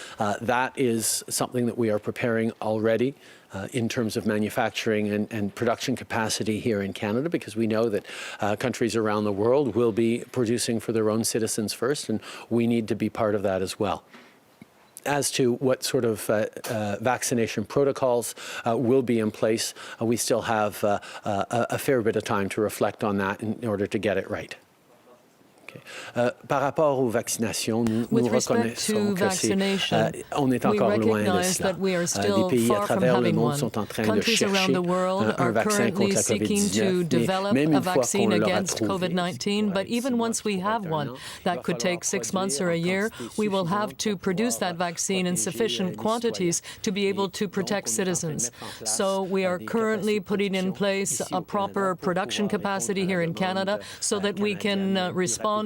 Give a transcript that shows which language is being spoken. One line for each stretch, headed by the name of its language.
English: That is something that we are preparing already in terms of manufacturing and production capacity here in Canada, because we know that countries around the world will be producing for their own citizens first, and we need to be part of that as well. As to what sort of vaccination protocols will be in place, we still have a fair bit of time to reflect on that in order to get it right.
French: Par rapport aux vaccinations, nous reconnaissons que on est encore loin de cela. Des pays à travers le monde sont en train de chercher un vaccin contre la COVID-19. Mais même une fois qu'on l'aura trouvé,
English: but even once we have one, that could take 6 months or a year, we will have to produce that vaccine in sufficient quantities to be able to protect citizens. So we are currently putting in place a proper production capacity here in Canada so that we can respond